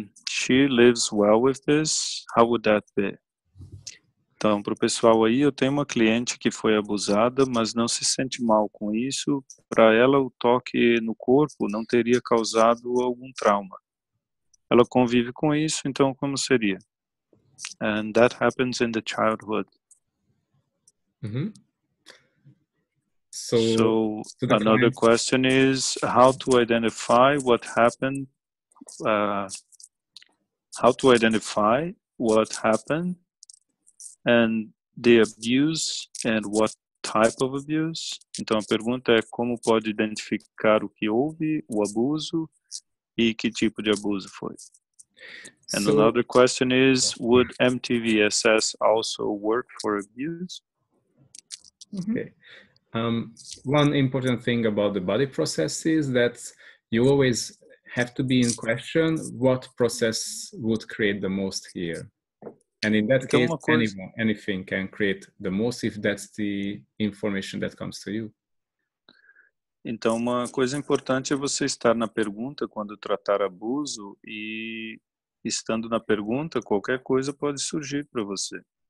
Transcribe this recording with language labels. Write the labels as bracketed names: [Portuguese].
[English] She lives well with this. How would that be? [Portuguese] Então, para o pessoal aí, eu tenho uma cliente que foi abusada, mas não se sente mal com isso. Para ela, o toque no corpo não teria causado algum trauma. Ela convive com isso, então como seria? [English] And that happens in the childhood. Mm-hmm. So another question is how to identify what happened. How to identify what happened and the abuse and what type of abuse. [Portuguese] Então a pergunta é como pode identificar o que houve, o abuso e que tipo de abuso foi. [English] And another question is, would MTVSS also work for abuse? Okay. One important thing about the body process is that you always have to be in question what process would create the most here. And in that case, anything can create the most if that's the information that comes to you. [Portuguese] Então, uma coisa importante é você estar na pergunta quando tratar abuso e estando na pergunta, qualquer coisa pode surgir para você.